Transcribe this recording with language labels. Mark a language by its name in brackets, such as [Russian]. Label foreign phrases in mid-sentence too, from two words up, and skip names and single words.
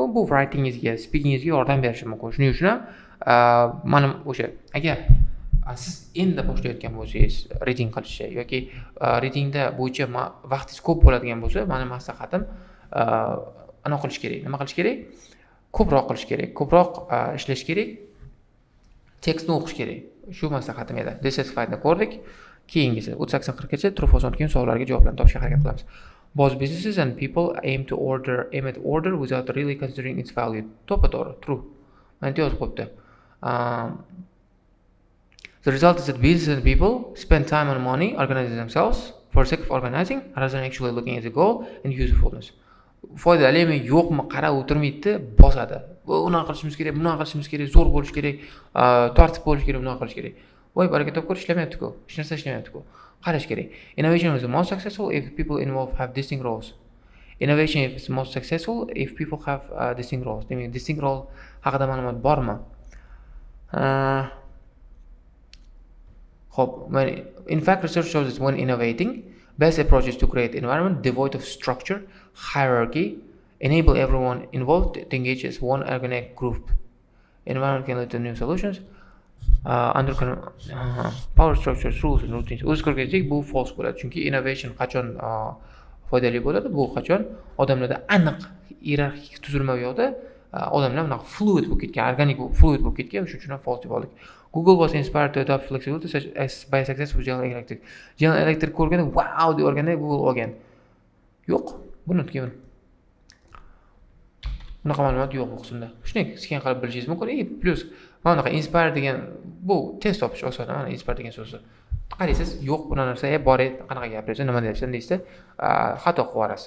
[Uzbek] Bu writingingizga, speakingizga yordam berishi mumkin. Shuning uchun ham mana o'sha agar siz endi boshlayotgan bo'lsangiz reading qilishni yoki readingda bo'yicha vaqtingiz ko'p bo'ladigan bo'lsa, meni maslahatim anaqa qilish kerak. Nima qilish kerak? Ko'proq qilish kerak, ko'proq ishlash kerak. Tekstni o'qish kerak. Shu maslahatim edi. Dissatisfiedni ko'rdik. Keyingisi 38-40 gacha [English] true false [Uzbek] keyin savollarga javoblarni topishga harakat qilamiz. [English] Both businesses and people aim at order without really considering its value. [Uzbek] To'g'ri, true. Mana bu yozib qo'yibdi. [English] The result is that businesses and people spend time and money organizing themselves for the sake of organizing rather than actually looking at the goal and usefulness. [Uzbek] Foydalimi, yo'qmi qarab o'tirmaydi, bosadi. Unaqa qilishimiz kerak, bunaqa qilishimiz kerak, zo'r bo'lish kerak, tartib bo'lish kerak, bunaqa qilish kerak. Voy, baraka topib ishlamayapti-ku. Hech narsa ishlamayapti-ku. Qarash kerak. [English] Innovation is the most successful if people involved have distinct roles. Innovation is the most successful if people have distinct roles. [Uzbek] Demak, [English] distinct role [Uzbek] haqida ma'lumot bormi? [English] In fact, research shows that when innovating, best approach is to create an environment devoid of structure, hierarchy, enable everyone involved to engage as one organic group. Environment can lead to new solutions. Under power structures, rules and routines. [Uzbek] O'zgarganlik bu false bo'ladi. Chunki innovation qachon foydali bo'ladi? Bu qachon odamlarda aniq hierarxik tuzilma yo'qda, odamlar bunaqa fluid bo'lib ketgan, organik fluid bo'lib ketgan, shuning uchun ham false deb oldik. [English] Google was inspired to adopt flexibility such as by success with General Electric. [Uzbek] General Electric ko'rganda wow deb o'rganda Google olgan. Yo'q, buni unutgan. Bunaqa ma'lumot yo'q bu qismda. Shuni scan qilib bilishingiz mumkin. Plus mana bunaqa inspire degan bu test topish oson, mana inspire degan so'zni. Qaraysiz, yo'q bu narsa, bor edi, qanaqa gapirasiz, nima deyapsiz deysiz, xato qilib yuborasiz.